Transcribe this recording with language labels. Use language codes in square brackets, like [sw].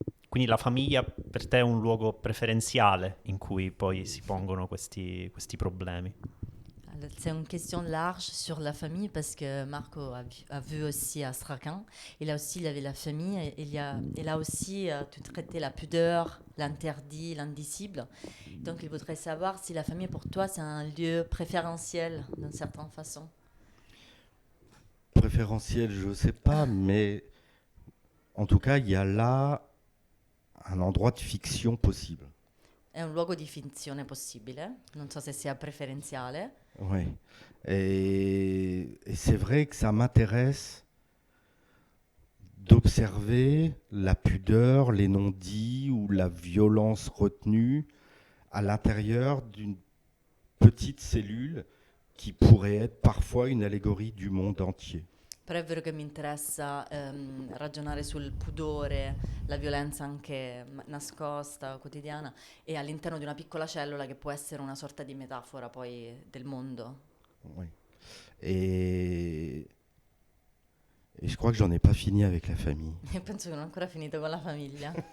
[it] Quindi la famiglia per te è un luogo preferenziale in cui poi si pongono questi problemi? [fr] C'est une question large sur la famille parce que Marco a vu aussi Astrakhan. Et là aussi, il y avait la famille. Et il a aussi tout traité la pudeur, l'interdit, l'indicible. Donc, il voudrait savoir si la famille, pour toi, c'est un lieu préférentiel d'une certaine façon. Préférentiel, je ne sais pas, mais en tout cas, il y a là un endroit de fiction possible. [it] È un luogo di finzione possibile, non so se sia preferenziale. [fr] Oui. Et c'est vrai que ça m'intéresse d'observer la pudeur, les non-dits ou la violence retenue à l'intérieur d'une petite cellule qui pourrait être parfois une allégorie du monde entier. [it] Però è vero che mi interessa ragionare sul pudore, la violenza anche nascosta, quotidiana, e all'interno di una piccola cellula che può essere una sorta di metafora poi del mondo. [fr] Oui. Et je crois que j'en ai pas fini avec la famille. [it] E penso che non ho ancora finito con la famiglia.